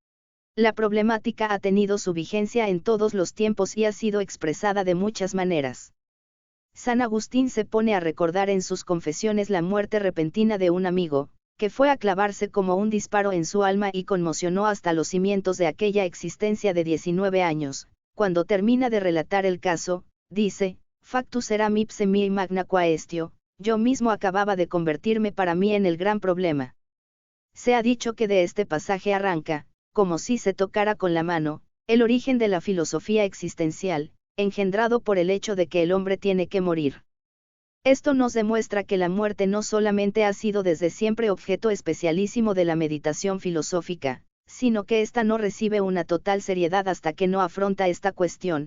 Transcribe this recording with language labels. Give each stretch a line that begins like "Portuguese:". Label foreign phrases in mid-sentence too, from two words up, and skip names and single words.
Spanish: La problemática ha tenido su vigencia en todos los tiempos y ha sido expresada de muchas maneras. San Agustín se pone a recordar en sus confesiones la muerte repentina de un amigo, que fue a clavarse como un disparo en su alma y conmocionó hasta los cimientos de aquella existencia de 19 años. Cuando termina de relatar el caso, dice:
Latin: Factus eram ipse mihi magna quaestio,
Spanish: yo mismo acababa de convertirme para mí en el gran problema. Se ha dicho que de este pasaje arranca, como si se tocara con la mano, el origen de la filosofía existencial, engendrado por el hecho de que el hombre tiene que morir. Esto nos demuestra que la muerte no solamente ha sido desde siempre objeto especialísimo de la meditación filosófica, sino que ésta no recibe una total seriedad hasta que no afronta esta cuestión.